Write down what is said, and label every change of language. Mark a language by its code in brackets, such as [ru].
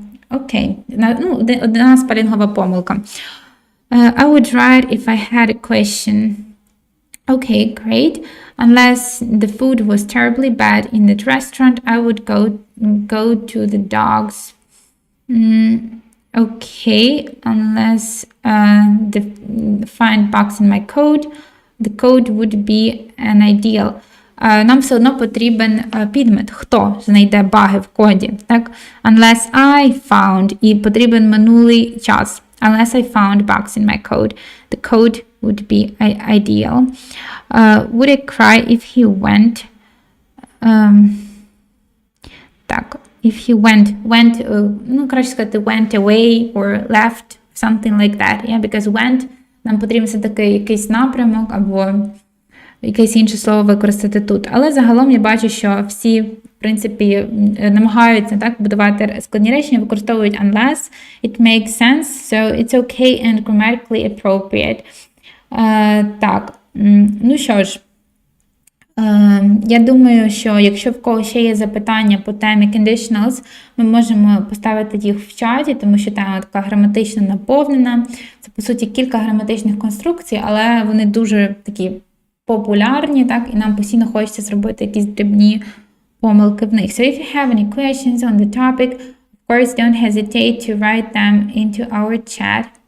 [uk] Окей, одна спелінгова помилка. [en] I would write if I had a question. Okay, great. Unless the food was terribly bad in the restaurant, I would go to the dogs. Okay, unless the find bugs in my code, the code would be an ideal. [uk] Нам все одно потрібен підмет. Хто знайде баги в коді? Так? [en] Unless I found, [uk] і потрібен минулий час. [en] Unless I found bugs in my code, the code would be ideal. Would I cry if he went? Так, if he went, [uk] краще сказати [en] went away or left, something like that. Yeah, because went, [uk] нам потрібен все-таки якийсь напрямок або якесь інше слово використати тут. Але загалом я бачу, що всі, в принципі, намагаються так будувати складні речення, використовують unless. [en] It makes sense, so it's okay and grammatically appropriate. [uk] Так, ну що ж, я думаю, що якщо в когось ще є запитання по темі conditionals, ми можемо поставити їх в чаті, тому що тема така граматично наповнена. Це, по суті, кілька граматичних конструкцій, але вони дуже такі популярні, так, і нам постійно хочеться зробити якісь дрібні помилки в них. [en] So if you have any questions on the topic, of course, don't hesitate to write them into our chat.